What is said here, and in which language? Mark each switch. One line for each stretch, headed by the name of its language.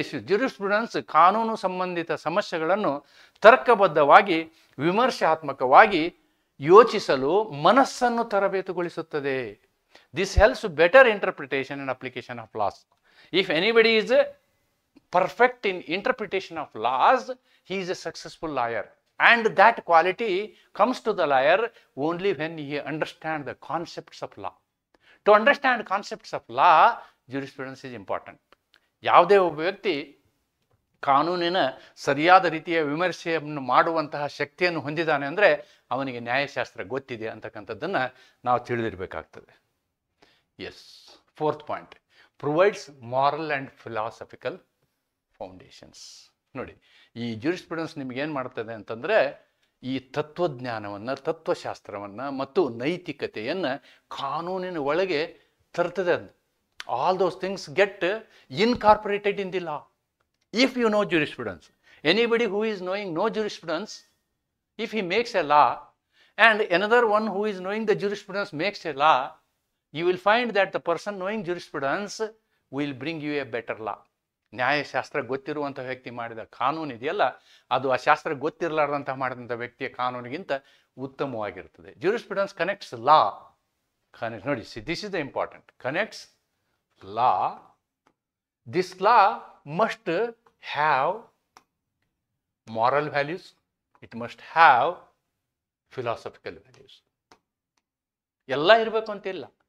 Kannada: Jurisprudence ಕಾನೂನು ಸಂಬಂಧಿತ ಸಮಸ್ಯೆಗಳನ್ನು ತರ್ಕಬದ್ಧವಾಗಿ, ವಿಮರ್ಶಾತ್ಮಕವಾಗಿ ಯೋಚಿಸಲು ಮನಸ್ಸನ್ನು ತರಬೇತುಗೊಳಿಸುತ್ತದೆ.
English: This helps better interpretation and application of laws. If anybody is perfect in interpretation of laws, he is a successful lawyer. And that quality comes to the lawyer only when he understands the concepts of law. To understand concepts of law, jurisprudence is important.
Kannada: ಯಾವುದೇ ಒಬ್ಬ ವ್ಯಕ್ತಿ ಕಾನೂನಿನ ಸರಿಯಾದ ರೀತಿಯ ವಿಮರ್ಶೆಯನ್ನು ಮಾಡುವಂತಹ ಶಕ್ತಿಯನ್ನು ಹೊಂದಿದ್ದಾನೆ ಅಂದರೆ ಅವನಿಗೆ ನ್ಯಾಯಶಾಸ್ತ್ರ ಗೊತ್ತಿದೆ ಅಂತಕ್ಕಂಥದ್ದನ್ನು ನಾವು ತಿಳಿದಿರಬೇಕಾಗ್ತದೆ.
English: Yes, fourth point, provides moral and philosophical foundations.
Kannada: ನೋಡಿ, ಈ ಜೂರಿಸ್ಪ್ರುಡೆನ್ಸ್ ನಿಮಗೇನು ಮಾಡ್ತದೆ ಅಂತಂದರೆ, ಈ ತತ್ವಜ್ಞಾನವನ್ನು, ತತ್ವಶಾಸ್ತ್ರವನ್ನು ಮತ್ತು ನೈತಿಕತೆಯನ್ನು ಕಾನೂನಿನ ಒಳಗೆ ತರ್ತದೆ.
English: ಅದು all those things get incorporated in the law if you know jurisprudence. Anybody who is knowing no jurisprudence, if he makes a law and another one who is knowing the jurisprudence makes a law, you will find that the person knowing jurisprudence will bring you a better law.
Kannada: ನ್ಯಾಯಶಾಸ್ತ್ರ ಗೊತ್ತಿರುವಂಥ ವ್ಯಕ್ತಿ ಮಾಡಿದ ಕಾನೂನು ಇದೆಯಲ್ಲ, ಅದು ಆ ಶಾಸ್ತ್ರ ಗೊತ್ತಿರಲಾರ್ದಂಥ ಮಾಡಿದಂಥ ವ್ಯಕ್ತಿಯ ಕಾನೂನಿಗಿಂತ ಉತ್ತಮವಾಗಿರ್ತದೆ.
English: jurisprudence connects law. ನೋಡಿ, this is the important, connects law. This law must have moral values, it must have philosophical values.
Kannada: ಎಲ್ಲ ಇರಬೇಕು ಅಂತಿಲ್ಲ.